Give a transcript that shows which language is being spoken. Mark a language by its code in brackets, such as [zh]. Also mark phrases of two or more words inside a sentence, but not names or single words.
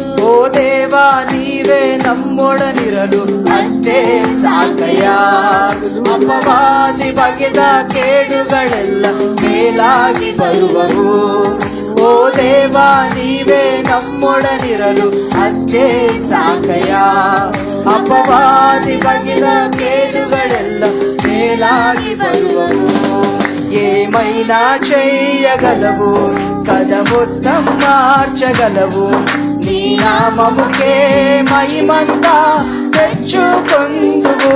[kn] ಓ ದೇವಾ, ನೀವೇ ನಮ್ಮೊಡನಿರಲು ಅಷ್ಟೇ ಸಾಕಯ್ಯ. ಅಪವಾದಿ ಬಗೆದ ಕೇಡುಗಳೆಲ್ಲ ಮೇಲಾಗಿ ಬರುವವು. ಓ ದೇವಾ, ನೀವೇ ನಮ್ಮೊಡನಿರಲು ಅಷ್ಟೇ ಸಾಕಯ್ಯ. ಅಪವಾದಿ ಬಗೆದ కేడుగಳೆಲ್ಲ ಮೇಲಾಗಿ ಬರುವವು. [te] ఏమైనా చేయగలవు, కదమొత్తం మార్చగలవు. నీ నామముకే మహిమంతా తెచ్చుకొందువు.